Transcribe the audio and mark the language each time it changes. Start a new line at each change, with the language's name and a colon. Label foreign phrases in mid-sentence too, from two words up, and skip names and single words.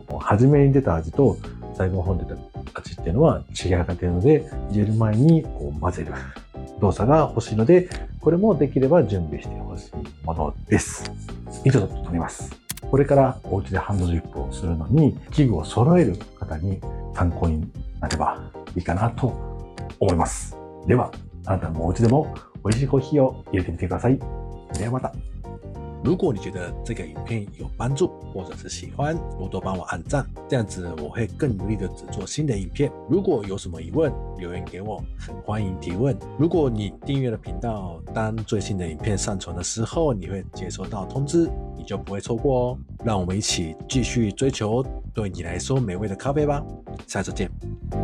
Japanese: 初めに出た味と最後の方に出た味っていうのは違いが出ているので、入れる前に混ぜる動作が欲しいので、これもできれば準備してほしいものです。以上となります。これからお家でハンドドリップをするのに器具を揃える方に参考になればいいかなと思います。では、あなたもお家でも美味しいコーヒーを入れてみてください。ではまた。
Chinese: 如果你觉得这个影片有帮助，或者是喜欢，多多帮我按赞，这样子我会更努力的制作新的影片。如果有什么疑问，留言给我，很欢迎提问。如果你订阅了频道，当最新的影片上传的时候，你会接收到通知，你就不会错过哦。让我们一起继续追求对你来说美味的咖啡吧，下次见。